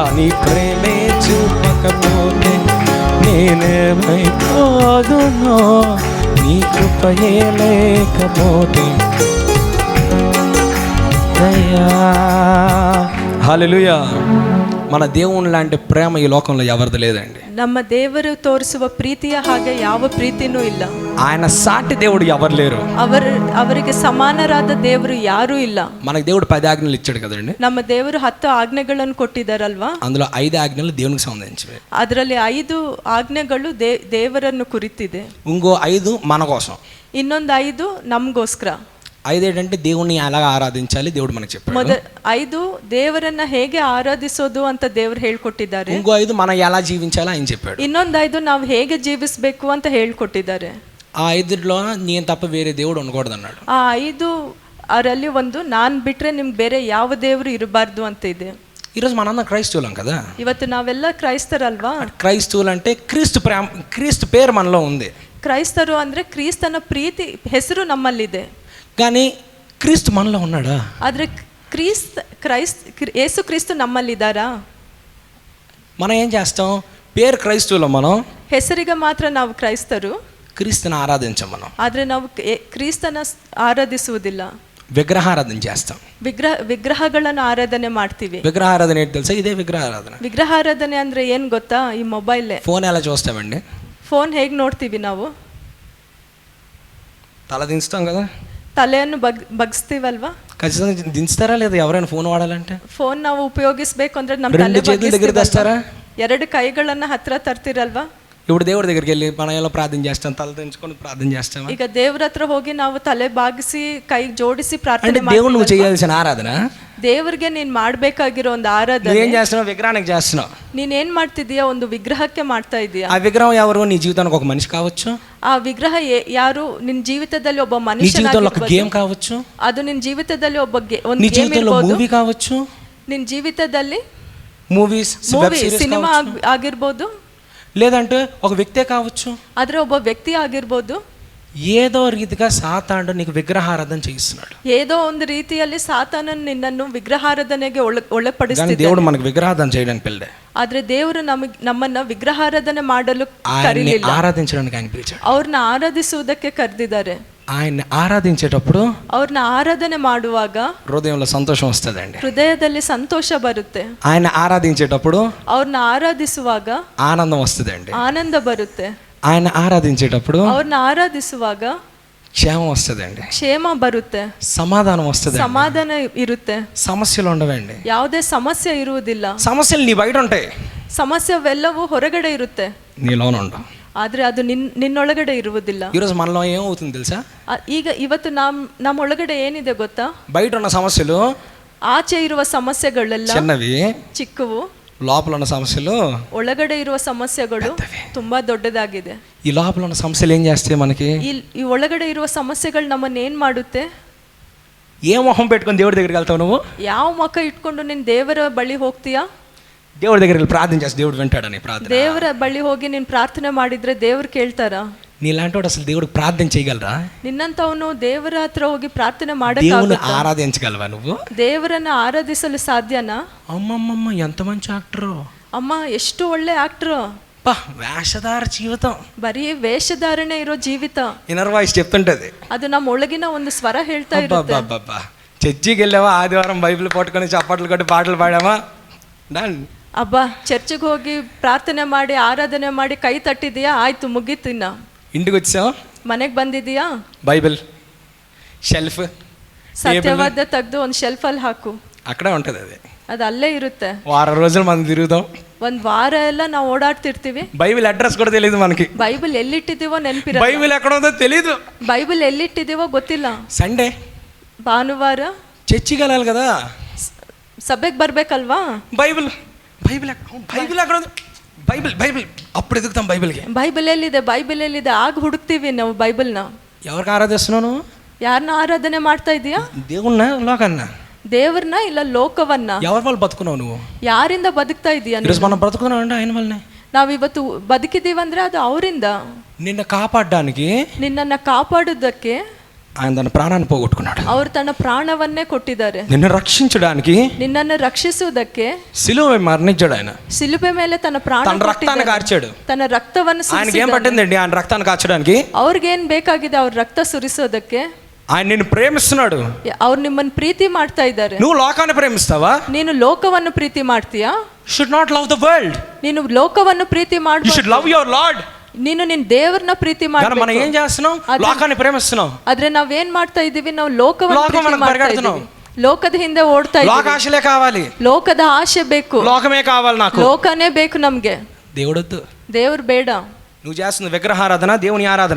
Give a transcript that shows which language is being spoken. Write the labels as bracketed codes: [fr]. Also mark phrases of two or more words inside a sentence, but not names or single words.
[te] నీ ప్రేమే చూపకపోతే నేనేమైపోదునో, నీ కృపయే లేకపోతే. హల్లెలూయా. మన దేవుని లాంటి ప్రేమ ఈ లోకంలో ఎవరిది లేదండి. [kn] ನಮ್ಮ ದೇವರು ತೋರಿಸುವ ಪ್ರೀತಿಯ ಹಾಗೆ ಯಾವ ಪ್ರೀತಿನೂ ಇಲ್ಲ. [te] ఆయన సాటి దేవుడు ఎవరు లేరు. [kn] ಅವರಿಗೆ ಸಮಾನರಾದ ದೇವರು ಯಾರೂ ಇಲ್ಲ. [te] మనకి దేవుడు 10 ఆజ్ఞలు ఇచ్చాడు కదండి. [kn] ನಮ್ಮ ದೇವರು 10 ಆಜ್ಞೆಗಳನ್ನು ಕೊಟ್ಟಿದ್ದಾರಲ್ವಾ? [te] అందులో 5 ఆజ్ఞలు దేవునికి సంబంధించినవి. [kn] ಅದರಲ್ಲಿ 5 ಆಜ್ಞೆಗಳು ದೇವರನ್ನು ಕುರಿತಿದೆ. [te] ఇంకో 5 మన కోసం, [kn] ಇನ್ನೊಂದು 5 ನಮಗೋಸ್ಕರ. [te] 5 ఏంటంటే దేవుణ్ణి ఎలా ఆరాధించాలి దేవుడు మనకు చెప్పాడు. [kn] 5 ದೇವರನ್ನ ಹೇಗೆ ಆರಾಧಿಸೋದು ಅಂತ ದೇವರು ಹೇಳ್ಕೊಟ್ಟಿದ್ದಾರೆ. [te] ఇంకో 5 మనం ఎలా జీవించాలి ఆయన చెప్పాడు. [kn] ಇನ್ನೊಂದು 5 ನಾವು ಹೇಗೆ ಜೀವಿಸಬೇಕು ಅಂತ ಹೇಳ್ಕೊಟ್ಟಿದ್ದಾರೆ. [te] ఆ 5లో నేను తప్ప వేరే దేవుడు ఉండకూడదు అన్నాడు. [kn] ಆ 5 ಅವರಲ್ಲಿ ಒಂದು ನಾನು ಬಿಟ್ರೆ ನಿಮ್ಗೆ ಬೇರೆ ಯಾವ ದೇವರು ಇರಬಾರ್ದು ಅಂತ ಇದೆ. [te] ఈరోజు మనందరం క్రైస్తవులం కదా. [kn] ಇವತ್ತು ನಾವೆಲ್ಲ ಕ್ರೈಸ್ತರಲ್ವಾ? [te] క్రైస్తవులు అంటే క్రీస్తు పేరు మనలో ఉంది. [kn] ಕ್ರೈಸ್ತರು ಅಂದ್ರೆ ಕ್ರಿಸ್ತನ ಪ್ರೀತಿ ಹೆಸರು ನಮ್ಮಲ್ಲಿದೆ. [te] కానీ క్రీస్తు మనలో ఉన్నాడా? [kn] ಆದ್ರೆ ಯೇಸು ಕ್ರಿಸ್ತು ನಮ್ಮಲ್ಲಿದ್ದಾರಾ? [te] మనం ఏం చేస్తాం? పేరు క్రైస్తవులం మనం, [kn] ಹೆಸರಿಗೆ ಮಾತ್ರ ನಾವು ಕ್ರೈಸ್ತರು, [te] క్రీస్తుని ఆరాధించాం మనం. [kn] ಆದ್ರೆ ನಾವು ಕ್ರಿಸ್ತನ ಆರಾಧಿಸುವುದಿಲ್ಲ, [te] విగ్రహారాధన చేస్తాం. [kn] ವಿಗ್ರಹಗಳನ್ನು ಆರಾಧನೆ ಮಾಡ್ತೀವಿ. [te] విగ్రహారాధన ఏంటి తెలుసా? ఇదే విగ్రహారాధన. [kn] ವಿಗ್ರಹಾರಾಧನೆ ಅಂದ್ರೆ ಏನ್ ಗೊತ್ತಾ? ಈ ಮೊಬೈಲ್ [te] ఫోన్ ఎలా చూస్తామండి? [kn] ಫೋನ್ ಹೇಗೆ ನೋಡ್ತೀವಿ ನಾವು? [te] తల దించుతాం కదా, [kn] ತಲೆಯನ್ನು ಬಗ್ಸ್ತೀವಲ್ವಾ? [te] ఖచ్చితంగా దించుతారా లేదా ఎవరైనా ఫోన్ వాడాలంటే? [kn] ಫೋನ್ ನಾವು ಉಪಯೋಗಿಸ್ಬೇಕು ಅಂದ್ರೆ ನಮ್ಮ [te] రెండు చేతుల దగ్గర తెస్తారా? [kn] ಎರಡು ಕೈಗಳನ್ನ ಹತ್ರ ತರ್ತಿರಲ್ವಾ? [te] ఇప్పుడు దేవుడి దగ్గరికి వెళ్ళి మనం ఎలా ప్రార్థన చేస్తాం? తల దించుకొని ప్రార్థన చేస్తాం. [kn] ಈಗ ದೇವ್ರ ಹತ್ರ ಹೋಗಿ ನಾವು ತಲೆ ಬಾಗಿಸಿ ಕೈ ಜೋಡಿಸಿ [te] అంటే [kn] ಪ್ರಾರ್ಥನೆ [te] దేవుడు నువ్వు [kn] ಮಾಡ್ತೀವಲ್ವಾ? [te] చేయాల్సిన ఆరాధన. [kn] ದೇವ್ರಿಗೆ ನೀನ್ ಮಾಡ್ಬೇಕಾಗಿರೋ ಒಂದು [te] నువ్వు [kn] ಆರಾಧನೆ. [te] ఏం చేస్తున్నావు? విగ్రహానికి చేస్తున్నావు. [kn] ನೀನ್ ಏನ್ ಮಾಡ್ತಿದೀಯಾ? ಒಂದು ವಿಗ್ರಹಕ್ಕೆ ಮಾಡ್ತಾ ಇದೀಯಾ. [te] ఆ విగ్రహం ఎవరు? నీ జీవితానికి ఒక మనిషి కావచ్చు, [kn] ಆ ವಿಗ್ರಹ ಯಾರು? ನಿನ್ ಜೀವಿತದಲ್ಲಿ ಒಬ್ಬ [te] నీ జీవితంలో ఒక [kn] ಮನುಷ್ಯ, [te] గేమ్ కావచ్చు, [kn] ಅದು ನಿನ್ ಜೀವಿತದಲ್ಲಿ ಒಬ್ಬ ಒಂದು [te] నీ [kn] ಗೇಮ್ [te] జీవితంలో [kn] ಇರ್ಬೋದು, [te] మూవీ కావచ్చు, [kn] ನಿನ್ ಜೀವಿತದಲ್ಲಿ [te] మూవీస్, [kn] ಮೂವಿ ಸಿನಿಮಾ ಆಗಿರ್ಬೋದು, [te] లేదంటే ఒక వ్యక్తే కావచ్చు. [kn] ಆದ್ರೆ ಒಬ್ಬ ವ್ಯಕ್ತಿ ಆಗಿರ್ಬೋದು. [te] ఏదో రీతిగా సాతానుడు నీకు విగ్రహారాధన చేయిస్తున్నాడు. [kn] ఏదో ಒಂದು ರೀತಿಯಲ್ಲಿ ಸಾತಾನನು ನಿನ್ನನ್ನು ವಿಗ್ರಹಾರಾಧನೆಗೆ [te] కానీ [kn] ಒಳಪಡಿಸ್ತಿದ್ದಾನೆ. [te] దేవుడు మనకు విగ్రహారాధన చేయడానికి పిల్లడే. [kn] ಆದ್ರೆ ದೇವರು ನಮ್ಮನ್ನ ವಿಗ್ರಹಾರಾಧನೆ ಮಾಡಲು [te] ఆయన్ని [kn] ಕರೀಲಿಲ್ಲ, [te] ఆరాధించడానికి ఆయన పిలిచాడు. [kn] ಅವ್ರನ್ನ ಆರಾಧಿಸುವುದಕ್ಕೆ ಕರೆದಿದ್ದಾರೆ. [te] ఆయన్ని ఆరాధించేటప్పుడు [kn] ಅವ್ರನ್ನ ಆರಾಧನೆ ಮಾಡುವಾಗ [te] హృదయంలో సంతోషం వస్తుందండి. [kn] ಹೃದಯದಲ್ಲಿ ಸಂತೋಷ ಬರುತ್ತೆ. [te] ఆయన ఆరాధించేటప్పుడు [kn] ಅವ್ರನ್ನ ಆರಾಧಿಸುವಾಗ [te] ఆనందం వస్తుందండి. [kn] ಆನಂದ ಬರುತ್ತೆ. [te] ఆయన ఆరాధించేటప్పుడు [kn] ಅವ್ರನ್ನ ಆರಾಧಿಸುವಾಗ [te] క్షేమం వస్తుందండి, [kn] ಕ್ಷೇಮ ಬರುತ್ತೆ, [te] సమాధానం వస్తుంది, [kn] ಸಮಾಧಾನ ಇರುತ್ತೆ, [te] సమస్యలు ఉండవండి. [kn] ಯಾವುದೇ ಸಮಸ್ಯೆ ಇರುವುದಿಲ್ಲ. [te] సమస్యలు నీ బయట ఉంటాయి, [kn] ಸಮಸ್ಯೆವೆಲ್ಲವೂ ಹೊರಗಡೆ ಇರುತ್ತೆ, [te] నీలోనే ఉండవు. [kn] ಆದ್ರೆ ಅದು ನಿನ್ನೊಳಗಡೆ ಇರುವುದಿಲ್ಲ. [te] ఈరోజు మనలో ఏమవుతుంది తెలుసా? [kn] ಇವತ್ತು ನಮ್ಮೊಳಗಡೆ ಏನಿದೆ ಗೊತ್ತಾ? [te] బయట ఉన్న సమస్యలు [kn] ಆಚೆ ಇರುವ ಸಮಸ್ಯೆಗಳೆಲ್ಲ [te] చిన్నవి, [kn] ಚಿಕ್ಕವು, [te] లోపల ఉన్న సమస్యలు [kn] ಒಳಗಡೆ ಇರುವ ಸಮಸ್ಯೆಗಳು ತುಂಬಾ ದೊಡ್ಡದಾಗಿದೆ. [te] ఈ లోపల ఉన్న సమస్యలు ఏం చేస్తాయి మనకి? [kn] ಈ ಒಳಗಡೆ ಇರುವ ಸಮಸ್ಯೆಗಳು ನಮ್ಮನ್ನ ಏನ್ ಮಾಡುತ್ತೆ? [te] ఏ మొహం పెట్టుకొని దేవుడి దగ్గరికి వెళ్తావు నువ్వు? [kn] ಯಾವ ಮುಖ ಇಟ್ಕೊಂಡು ನೀನ್ ದೇವರ ಬಳಿ ಹೋಗ್ತೀಯಾ? [te] దేవుడి దగ్గరికి వెళ్ళి ప్రార్థన చేస్తే దేవుడు వింటాడని ప్రార్థన. [kn] ದೇವರ ಬಳಿ ಹೋಗಿ ನೀನ್ ಪ್ರಾರ್ಥನೆ ಮಾಡಿದ್ರೆ ದೇವ್ರು ಕೇಳ್ತಾರಾ? [te] నీలాంటి అసలు దేవుడికి ప్రార్థన చేయగలరా? [kn] ನಿನ್ನಂತವನು ದೇವರ ಹತ್ರ ಹೋಗಿ ಪ್ರಾರ್ಥನೆ [te] దేవుని [kn] ಮಾಡಕ್ಕಾಗುತ್ತಾ? [te] ఆరాధించగలవా నువ్వు? [kn] ದೇವರನ್ನ ಆರಾಧಿಸಲು ಸಾಧ್ಯನಾ? [te] అమ్మమ్మమ్మ ఎంత మంచి యాక్టరు, [kn] ಅಮ್ಮ ಎಷ್ಟು ಒಳ್ಳೆ ಆಕ್ಟರ್. [te] వేషధార జీవితం, [kn] ಬರೀ ವೇಷಧಾರಣೆ ಇರೋ ಜೀವಿತ. [en] inner voice [te] చెప్తుంటది, [kn] ಅದು ನಮ್ಮ ಒಳಗಿನ ಒಂದು ಸ್ವರ ಹೇಳ್ತಾ ಇರುತ್ತೆ. [te] చర్చికి వెళ్ళావా, ఆదివారం బైబిల్ పట్టుకొని చప్పట్లు కొట్టి పాటలు పాడామా, డన్. [kn] ಅಬ್ಬಾ ಚರ್ಚಿಗೆ ಹೋಗಿ ಪ್ರಾರ್ಥನೆ ಮಾಡಿ ಆರಾಧನೆ ಮಾಡಿ ಕೈ ತಟ್ಟಿದೀಯಾ, ಆಯ್ತು ಮುಗೀತಿನ್ನ. [te] ఇంటికి వచ్చాం, [kn] ಮನೆಗೆ ಬಂದಿದೀಯಾ, [te] బైబిల్ షెల్ఫ్ [kn] ಸತ್ಯವಾದ ತೆಗೆದು ಒಂದು ಶೆಲ್ಫಲ್ಲಿ ಹಾಕು, [te] అక్కడే ఉంటది. [kn] ಅದು ಅಲ್ಲೇ ಇರುತ್ತೆ. [te] వారం రోజులు మనం తిరుగుతాం, [kn] ಒಂದ್ ವಾರ ಎಲ್ಲ ನಾವು ಓಡಾಡ್ತಿರ್ತೀವಿ. [te] బైబిల్ అడ్రస్ కూడా తెలియదు మనకి, [kn] ಬೈಬಲ್ ಎಲ್ಲಿಟ್ಟಿದೀವೋ ನೆನಪಿರಲ್ಲ, [te] బైబిల్ ఎక్కడ ఉందో తెలియదు, [kn] ಬೈಬಲ್ ಎಲ್ಲಿಟ್ಟಿದೀವೋ ಗೊತ್ತಿಲ್ಲ. [te] సండే [kn] ಭಾನುವಾರ [te] చర్చికి వెళ్ళాలి కదా, [kn] ಸಭೆಗೆ ಬರ್ಬೇಕಲ್ವಾ, [te] బైబిల్ బైబిల్ బైబిల్ ఎక్కడ ఉంది, బైబిల్ బైబిల్ అప్పుడు ఎదుగుతాం బైబిల్కి. [kn] ಬೈಬಲ್ ಎಲ್ಲಿದೆ, ಬೈಬಲ್ ಎಲ್ಲಿದೆ, ಆಗ ಹುಡುಕ್ತೀವಿ ನಾವು ಬೈಬಲ್ನ. [te] ఎవరికి ఆరాధిస్తున్నావు నువ్వు? [kn] ಯಾರನ್ನ ಆರಾಧನೆ ಮಾಡ್ತಾ ಇದೀಯಾ? [te] దేవుణ్ణ లోకన్న? [kn] ದೇವ್ರನ್ನ ಇಲ್ಲ ಲೋಕವನ್ನ? [te] ఎవరి వాళ్ళు బతుకున్నావు నువ్వు? [kn] ಯಾರಿಂದ ಬದುಕ್ತಾ ಇದೀಯಾ? [te] ఈరోజు మనం బ్రతుకున్నావు అంటే ఆయన వల్లనే. [kn] ನಾವಿವತ್ತು ಬದುಕಿದೀವಂದ್ರೆ ಅದು ಅವರಿಂದ. [te] నిన్ను కాపాడడానికి, [kn] ನಿನ್ನನ್ನ ಕಾಪಾಡೋದಕ್ಕೆ [te] ఆయన తన ప్రాణాన్ని పోగొట్టుకున్నాడు. [kn] ಅವರು ತನ್ನ ಪ್ರಾಣವನ್ನೇ ಕೊಟ್ಟಿದ್ದಾರೆ. [te] నిన్ను రక్షించడానికి, [kn] ನಿನ್ನನ್ನು ರಕ್ಷಿಸುವುದಕ್ಕೆ [te] సిలువ మరణించాడు ఆయన. [kn] ಶಿಲುಬೆ ಮೇಲೆ ತನ್ನ ಪ್ರಾಣ [te] తన రక్తాన్ని కార్చాడు. [kn] ತನ್ನ ರಕ್ತವನ್ನು [te] ఆయనకి ఏం పట్టిందండి ఆయన రక్తాన్ని కార్చడానికి? [kn] ಅವ್ರಿಗೇನ್ ಬೇಕಾಗಿದೆ ಅವ್ರ ರಕ್ತ ಸುರಿಸೋದಕ್ಕೆ? [te] ఆయన నిన్ను ప్రేమిస్తున్నాడు. [kn] ಅವ್ರು ನಿಮ್ಮನ್ನು ಪ್ರೀತಿ ಮಾಡ್ತಾ ಇದ್ದಾರೆ. [te] నువ్వు లోకాన్ని ప్రేమిస్తావా? [kn] ನೀನು ಲೋಕವನ್ನು ಪ್ರೀತಿ ಮಾಡ್ತೀಯಾ? [en] should not love the world, [kn] ನೀನು ಲೋಕವನ್ನು ಪ್ರೀತಿ [en] యు [kn] ಮಾಡಬೇಕು. [en] should love your lord. [kn] ನೀನು ನಿನ್ನ ದೇವರನ್ನ ಪ್ರೀತಿ [te] కానీ మనం ఏం [kn] ಮಾಡಬೇಕು. [te] చేస్తున్నాం? లోకాన్ని ప్రేమిస్తున్నాం. [kn] ಆದ್ರೆ ನಾವೇನ್ ಮಾಡ್ತಾ ಇದೀವಿ? ನಾವು ಲೋಕವನ್ನು [te] లోకం [kn] ಪ್ರೀತಿ [te] మనకు [kn] ಮಾಡ್ತಾ [te] పరిగెడుతున్నాం. [kn] ಇದೀವಿ. ಲೋಕದ ಹಿಂದೆ ಓಡ್ತಾ [te] లోక [kn] ಇದೀವಿ. [te] ఆశలే కావాలి, [kn] ಲೋಕದ ಆಶೆ ಬೇಕು, [te] లోకమే కావాలి నాకు. [kn] ಲೋಕನೇ ಬೇಕು ನಮ್ಗೆ. [te] దేవుడొద్దు. [kn] ದೇವ್ರು ಬೇಡ. [te] నువ్వు చేస్తున్న విగ్రహారాధన దేవుని ఆరాధన.